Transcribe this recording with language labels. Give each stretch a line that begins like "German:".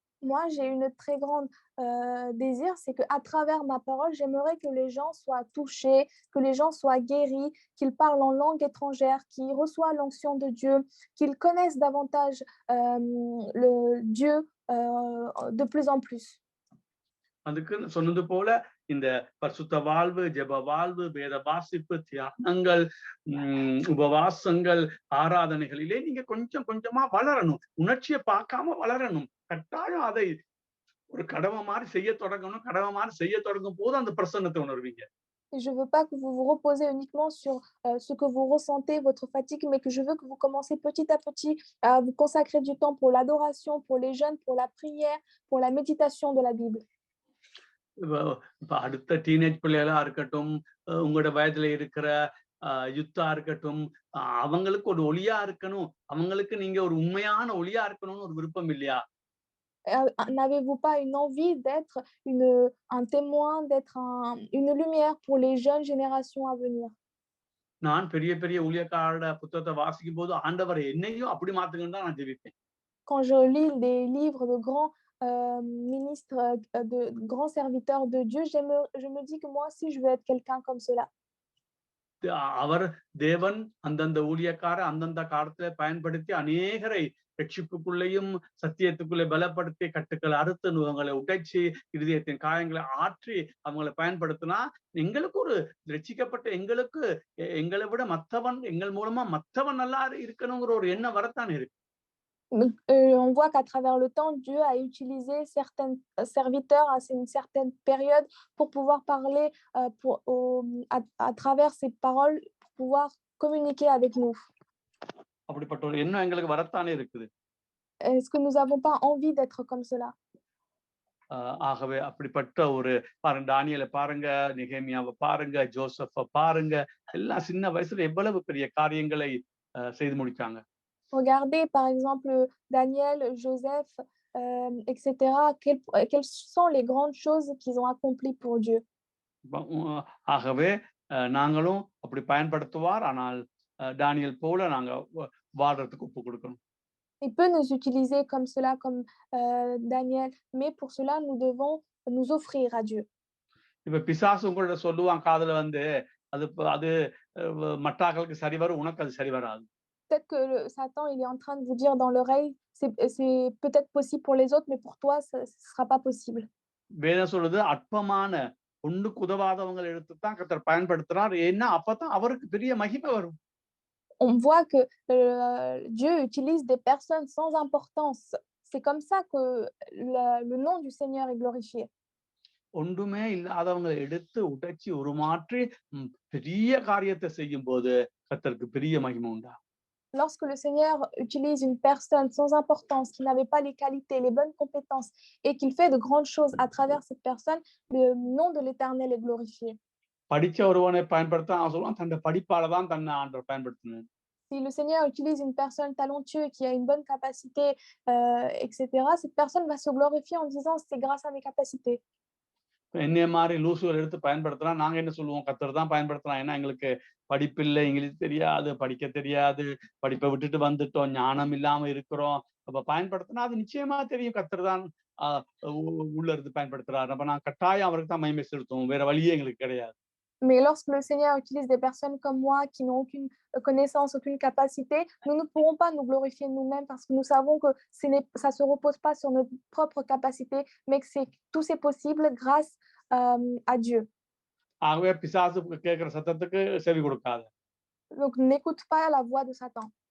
French: Moi, j'ai une très grande désir, c'est qu'à travers ma parole, j'aimerais que les gens soient touchés, que les gens soient guéris, qu'ils parlent en langue étrangère, qu'ils reçoivent l'onction de Dieu, qu'ils connaissent davantage le Dieu de plus en plus.
Tamil: அதுக்கு சொன்னது போல இந்த பரிசுத்த வாழ்வு, ஜெப வாழ்வு, வேத வாசிப்பு, தியானங்கள், உபவாசங்கள், ஆராதனைகளிலே நீங்க கொஞ்சம் கொஞ்சமா வளரணும். உணர்ச்சியை பார்க்காம வளரணும். கட்டாயம் அதை ஒரு கடமை மாதிரி செய்ய தொடங்கணும். கடமை மாதிரி செய்ய தொடங்கும் போது அந்த பிரசன்னத்தை உணர்வீங்க.
French: Et je veux pas que vous vous reposez uniquement sur ce que vous ressentez, votre fatigue, mais que je veux que vous commencez petit à petit à vous consacrer du temps pour l'adoration, pour les jeûnes, pour la prière, pour la méditation de la Bible.
Tamil: இப்ப அடுத்த teenage பிள்ளைகளா இருக்கட்டும், உங்களோட வயதுல இருக்கிற Juttah இருக்கட்டும், அவங்களுக்கு ஒரு ஒளியா இருக்கணும், அவங்களுக்கு நீங்க ஒரு உண்மையான ஒளியா இருக்கணும்னு ஒரு விருப்பம் இல்லையா?
French: N'avez-vous pas une envie d'être un témoin, d'être une lumière pour les jeunes générations à venir?
Tamil: நான் பெரிய பெரிய ஊழியக்காரரோட புத்தகத்தை வாசிக்கும் போது ஆண்டவர் என்னையும் அப்படி மாத்துங்கன்னு தான் நான் ஜெபிப்பேன்.
French: Quand je lis des livres de grands ministres, de grands serviteurs de Dieu, je me dis que moi aussi, je veux être quelqu'un comme cela.
Tamil: அவர் தேவன் அந்தந்த ஊழியக்கார அந்தந்த காலத்துல பயன்படுத்தி அநேகரை ரட்சிப்புக்குள்ளேயும் சத்தியத்துக்குள்ளே பலப்படுத்தி கட்டுக்களை அறுத்து நுகங்களை உடைச்சி இருதயத்தின் காயங்களை ஆற்றி அவங்களை பயன்படுத்தினா எங்களுக்கு ஒரு ரட்சிக்கப்பட்ட எங்களுக்கு எங்களை விட மத்தவன் எங்கள் மூலமா மத்தவன் நல்லா இருக்கணுங்கிற ஒரு எண்ணம் வரத்தான் இருக்கு.
French: Donc, on voit qu'à travers le temps, Dieu a utilisé certains serviteurs à une certaine période pour pouvoir parler à travers ces paroles, pour pouvoir communiquer avec nous.
Tamil: அப்படிப்பட்ட ஒரு எண்ணம் எங்களுக்கு வரத்தானே இருக்குது.
French: Est-ce que nous n'avons pas envie d'être comme cela?
Tamil: ஆகவே அப்படிப்பட்ட ஒரு பாருங்க, தானியேலை பாருங்க, நெகேமியாவை பாருங்க, ஜோசப்பை பாருங்க, எல்லாம் சின்ன வயசுல எவ்வளவு பெரிய காரியங்களை செய்து முடிச்சாங்க.
French: Regardez par exemple Daniel, Joseph, etc. Quelles sont les grandes choses qu'ils ont accomplies pour Dieu?
Tamil: ஆகவே நாங்களும் அப்படி பயன்படுத்துவார். ஆனால் தானியேல் போல நாங்க வாழ்றதுக்கு ஒப்பு கொடுக்கணும்.
French: Il peut nous utiliser comme cela, comme Daniel, mais pour cela, nous devons nous offrir à Dieu.
Tamil: இப்ப பிசாசு உங்கள்ட்ட சொல்லுவான் காதுல வந்து அது அது மற்றாக்களுக்கு சரி வரும், உனக்கு அது சரி வராது.
French: Peut-être que Satan, il est en train de vous dire dans l'oreille, c'est peut-être possible pour les autres, mais pour toi, ce ne sera pas possible.
Tamil: வேதம் சொல்லுது அற்பமான ஒண்ணுக்கு உதவாதவங்களை எடுத்துத்தான் கர்த்தர் பயன்படுத்துறார். ஏன்னா அப்பதான் அவருக்கு பெரிய மகிமை வரும்.
French: On voit que Dieu utilise des personnes sans importance. C'est comme ça que le nom du Seigneur est glorifié.
Tamil: ஒன்றுமே இல்லாதவங்களை எடுத்து உடைச்சி உருமாற்றி பெரிய காரியத்தை செய்யும் போது கர்த்தருக்கு பெரிய மகிமை உண்டா.
French: Lorsque le Seigneur utilise une personne sans importance, qui n'avait pas les qualités, les bonnes compétences, et qu'il fait de grandes choses à travers cette personne, le nom de l'Éternel est glorifié.
Tamil: படிச்ச ஒருவனை பயன்படுத்த அவன் சொல்லுவான் தன்னை படிப்பால தான் தன்னை ஆண்டவர் பயன்படுத்தினார்.
French: Si le Seigneur utilise une personne talentueuse qui a une bonne capacité, etc., cette personne va se glorifier en disant c'est grâce à mes capacités.
Tamil: என்னைய மாதிரி லூசுகள் எடுத்து பயன்படுத்தினா நாங்க என்ன சொல்லுவோம், கர்த்தர் தான் பயன்படுத்தலாம். ஏன்னா எங்களுக்கு படிப்பில்லை, இங்கிலீஷ் தெரியாது, படிக்க தெரியாது, படிப்பை விட்டுட்டு வந்துட்டோம், ஞானம் இல்லாம இருக்கிறோம். அப்ப பயன்படுத்தினா அது நிச்சயமா தெரியும் கர்த்தர் தான் உள்ள இருந்து பயன்படுத்துறாரு. அப்ப நான் கட்டாயம் அவருக்கு தான் மகிமை செலுத்துவோம், வேற வழியே எங்களுக்கு கிடையாது.
French: Mais lorsque le Seigneur utilise des personnes comme moi qui n'ont aucune connaissance, aucune capacité, nous ne pourrons pas nous glorifier nous-mêmes parce que nous savons que ça ne se repose pas sur notre propre capacité, mais que tout c'est possible grâce à Dieu.
Tamil: ஆகவே பிசாசு கேட்கிற சத்தத்துக்கு செவி கொடுக்காத.
French: Donc n'écoute pas la voix de Satan.